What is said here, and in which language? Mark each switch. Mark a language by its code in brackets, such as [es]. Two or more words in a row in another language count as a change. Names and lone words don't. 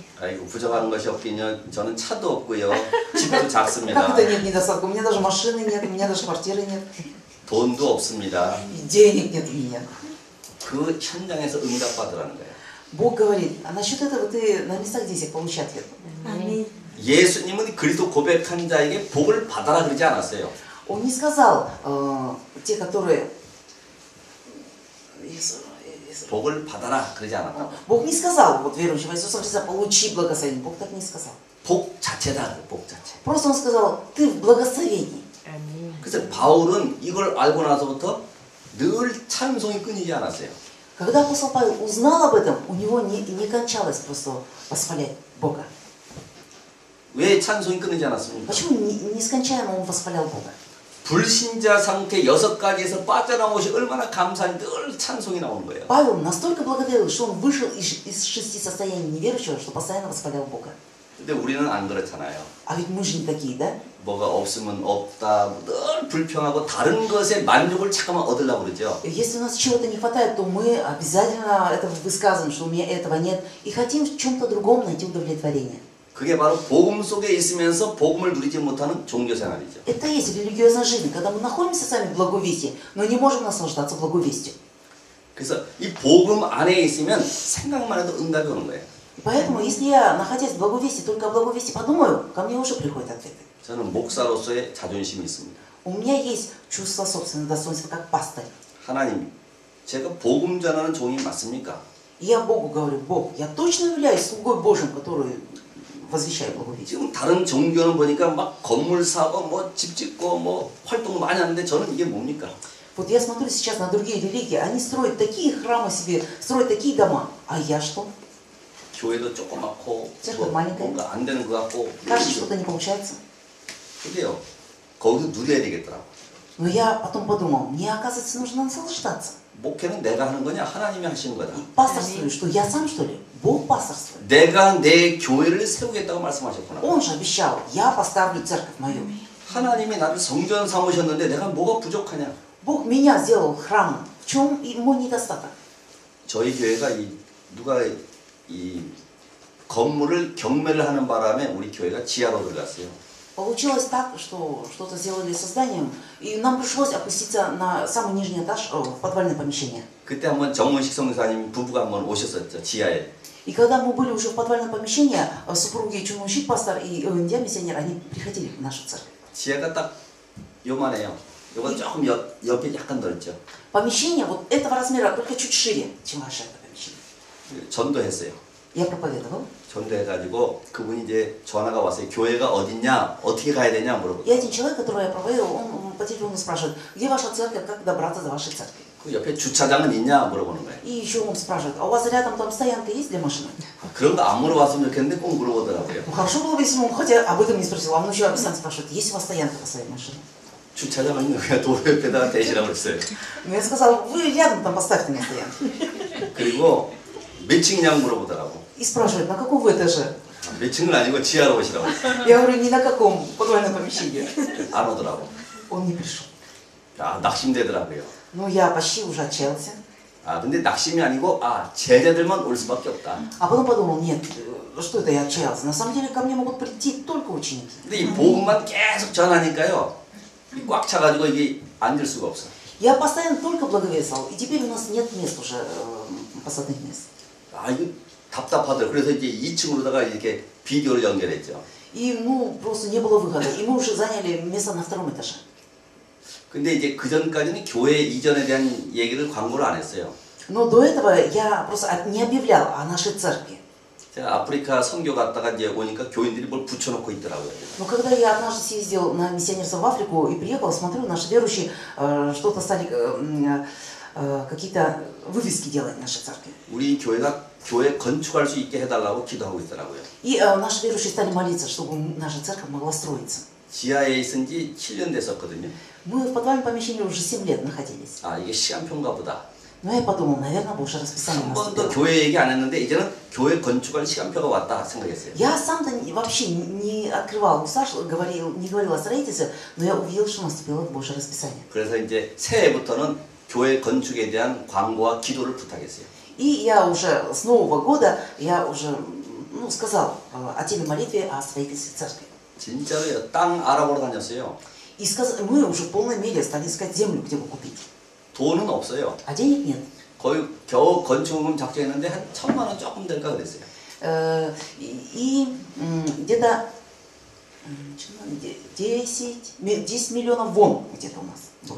[ko] 아이고 부족한 것이 없긴요. 저는 차도 없고요. 집도 [ru] Как [ko] 작습니다. [ru] это нет недостатков? У меня даже машины нет, у меня даже квартиры нет. [ko] 돈도 없습니다. [ru] И денег нет у меня. [ko] 그 현장에서 응답받으라는 거예요. [ru] Бог говорит, а насчет этого ты на местах здесь получи ответ. Аминь. [ko] 예수님은 그리스도 고백한 자에게 복을 받아라 그러지 않았어요. [ru] Он не сказал, те, которые... [ko] 복을 받아라 그러지 않았다. [ru] Бог не сказал, вот верующего Иисуса Христа, получи благословение. Бог так не сказал. [ko] 복 자체다. 복 자체. [ru] Просто Он сказал, ты в благословении. Аминь. [ko] 그래서 바울은 이걸 알고 나서부터 늘 찬송이 끊이지 않았어요. [ru] Когда апостол Павел узнал об этом, у него не кончалось просто восхвалять Бога. [ko] 왜 찬송이 끊이지 않았습니까? [ru] Почему нескончаемо он восхвалял Бога? [ko] 불신자 상태 6가지에서 빠져나온 것이 얼마나 감사한지 늘 찬송이 나오는 거예요. [ru] Павел настолько благодарил, что он вышел из 6 состояний неверующего, что постоянно восхвалял Бога. [ko] 근데 우리는 안 그렇잖아요. [ru] А ведь мы же не такие, да? [ko] 뭐가 없으면 없다, 늘 불평하고 다른 것에 만족을 잠깐만 얻으려고 그러죠. [ru] Если у нас чего-то не хватает, то мы обязательно это высказываем, что у меня этого нет, и хотим в чем-то другом найти удовлетворение. [ko] 그게 바로 복음 속에 있으면서 복음을 누리지 못하는 종교 생활이죠. [ru] Это и есть религиозная жизнь, когда мы находимся сами в благовестии, но не можем наслаждаться благовестием. [ko] 그래서 이 복음 안에 있으면 생각만 해도 응답이 오는 거예요. [ru] Поэтому, если я, находясь в благовестии, только о благовестии подумаю, ко мне уже приходят ответы. [ko] 저는 목사로서의 자존심이 있습니다. [ru] У меня есть чувство собственного достоинства как пастырь. [ko] 하나님, 제가 복음 전하는 종이 맞습니까? [ru] И я Богу говорю, Бог, я точно являюсь слугой Божьим, который возвещает благовестие. [ko] 지금 다른 종교는 보니까 막 건물 사고 뭐 집 짓고 뭐 활동 많이 하는데 저는 이게 뭡니까? [ru] Вот я смотрю сейчас на другие религии, они строят такие храмы себе, строят такие дома. А я что? [ko] 교회도 조그맣고 [ru] церковь [ko] 뭐 [ru] маленькая. [ko] 뭔가 안 되는 것 같고 [ru] Кажется, что-то не получается. [ko] 그래요. 거기서 누려야 되겠더라고. [ru] Но я потом подумал, мне, оказывается, нужно наслаждаться. [ko] 목회는 내가 하는 거냐? 하나님이 하시는 거다. [ru] Пасторствую, что я сам, что ли? Бог пасторствует. [ko] 내가 내 교회를 세우겠다고 말씀하셨구나. [ru] Он же обещал, я поставлю церковь мою. [ko] 하나님이 나를 성전 삼으셨는데 내가 뭐가 부족하냐? [ru] Бог меня сделал храмом. В чем мой недостаток? [ko] 저희 교회가 누가 이 건물을 경매를 하는 바람에 우리 교회가 지하로 들어갔어요. [ru] Получилось так, что что-то сделали со зданием, и нам пришлось опуститься на самый нижний этаж в подвальное помещение. [ko] 그때 한번 정문식 성사님 부부가 한번 오셨었죠, 지하에. [ru] И когда мы были уже в подвальном помещении, супруги Чунмуншик пастор и Индия миссионер, они приходили в нашу церковь. [ko] 지하가 딱 요만해요. 요건 조금 옆에 약간 넓죠. [ru] Помещение вот этого размера, только чуть шире, чем ваше это помещение. [ko] 전도했어요. [ru] Я проповедовал. [ko] 전도해가지고 그분이 이제 전화가 왔어요. 교회가 어딨냐, 어떻게 가야 되냐 물어보고. [ru] И один человек, которого я проповедовал, он по телефону спрашивает, где ваша церковь, как добраться до вашей церкви? [ko] 그 옆에 주차장은 있냐 물어보는 거예요. [ru] И еще он спрашивает, а у вас рядом там стоянка есть для машины? [ko] 그런 거 안 물어봤으면 좋겠는데 꼭 물어보더라고요. [ru] Ну хорошо было бы, если он хотя об этом не спросил, а он еще обязательно спрашивает, есть у вас стоянка по своей машине? [ko] 주차장은 그냥 도로 옆에다가 대시라고 했어요. [ru] Но я сказал, вы рядом там поставьте мне стоянку. [ko] 그리고 몇 층이냐고 물어보더라고. [ru] И спрашивает, на каком вы этаже? [ko] 몇 층은 아니고 지하로 오시라고 했어요. [ru] Я говорю, ни на каком подвальном помещении. [ko] 안 오더라고. [ru] Он не пришел. [ko] 야, 낙심되더라고요. [ru] Ну, я почти уже отчаялся. [ko] 아, 근데 낙심이 아니고, 제자들만 올 수밖에 없다. [ru] А потом подумал, нет, что это я отчаялся? На самом деле ко мне могут прийти только ученики. [ko] 근데 이 복음만 계속 전하니까요. 꽉 차가지고 이게 앉을 수가 없어. [ru] Я постоянно только благовествовал, и теперь у нас нет мест уже, посадных мест. [ko] 아, 이거 답답하더라고요. 그래서 이제 2층으로다가 이렇게 비디오를 연결했죠. [ru] И, ну, просто не было выхода. И мы уже заняли место на втором этаже. [ko] 근데 이제 그 전까지는 교회 이전에 대한 얘기를 광고를 안 했어요. [ru] Но до этого я просто не объявлял о нашей церкви. [ko] 제가 아프리카 선교 갔다가 이제 오니까 교인들이 뭘 붙여놓고 있더라고요. [ru] Но когда я однажды съездил на миссионерство в Африку и приехал, смотрю, наши верующие что-то стали, какие-то вывески делать в нашей церкви. [ko] 우리 교회가 교회 건축할 수 있게 해달라고 기도하고 있더라고요. [ru] И наши верующие стали молиться, чтобы наша церковь могла строиться. [ko] 지하에 있은 지 7년 됐었거든요. [ru] Мы в подвальном помещении уже 7 лет находились. [ko] 아, 이게 시간표인가 보다. [ru] Но я подумал, наверное, Божье расписание [ko] 한 번도 [ru] наступило. [ko] 교회 얘기 안 했는데 이제는 교회 건축할 시간표가 왔다 생각했어요. [ru] Я сам-то вообще не открывал уста, не говорил о строительстве, но я увидел, что наступило Божье расписание. [ko] 그래서 이제 새해부터는 교회 건축에 대한 광고와 기도를 부탁했어요. [ru] И я уже с Нового года, я уже сказал о теме молитве о строительстве церкви. [ko] 진짜로요. 땅 알아보러 다녔어요. [ru] И мы уже в полной мере стали искать землю, где бы купить. [ko] 돈은 없어요. [ru] А денег нет. [ko] 거의 겨우 건축금 작정했는데 한 1,000만 원 조금 될까 그랬어요. [ru] И где-то 10 миллионов вон где-то у нас было.